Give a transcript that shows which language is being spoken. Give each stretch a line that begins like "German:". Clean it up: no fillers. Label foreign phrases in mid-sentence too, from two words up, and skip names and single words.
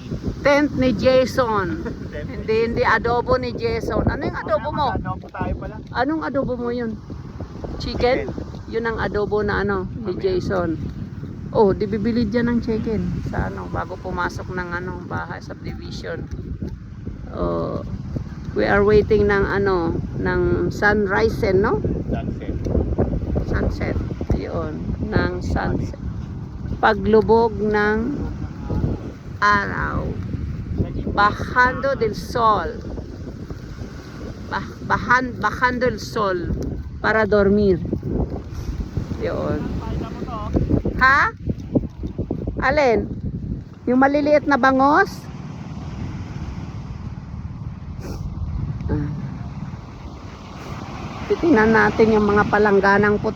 Filipino: Tent ni Jason. Hindi adobo ni Jason. Ano yung adobo mo? Adobo tayo pala. Anong adobo mo yun? Chicken? Yun ang adobo na ano ni Jason. Oh, di bibili dyan ng chicken sa ano bago pumasok ng ano bahay subdivision.
English: Oh, we are waiting
Filipino: ng ano ng
English: sunrise no? Sunset.
Filipino: Sunset. Yun, ng sunset. Paglubog ng araw.
Spanish: Bajando del sol. Bajando del sol para dormir.
Filipino: Yun. Ha? Alin? Yung maliliit na bangos? Titingnan natin yung mga palangganang puti.